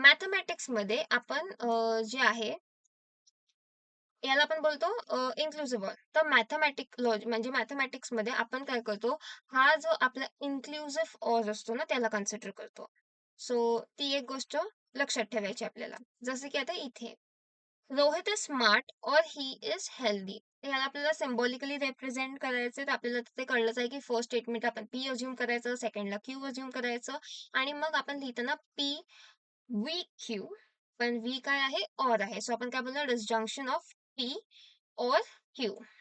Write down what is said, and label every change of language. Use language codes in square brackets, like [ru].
[mr] मॅथमॅटिक्समध्ये आपण जे आहे याला आपण बोलतो इन्क्लुझिव्ह ऑर. तर म्हणजे मॅथमॅटिक्समध्ये आपण काय करतो, हा जो आपला इन्क्लुझिव्ह ऑर असतो ना, त्याला कन्सिडर करतो. सो ती एक गोष्ट लक्षात ठेवायची आपल्याला. जसं की आता इथे [en] Rohit is smart और he is healthy. [mr] ह्याला आपल्याला सिम्बॉलिकली रिप्रेझेंट करायचं, तर आपल्याला ते कळलंच आहे की फर्स्ट स्टेटमेंट आपण पी अज्युम करायचं, सेकंडला क्यू अज्युम करायचं आणि मग आपण लिहिताना पी वी क्यू. पण वी काय आहे? ऑर आहे. सो आपण काय बोलणार? [en] Disjunction of P और Q.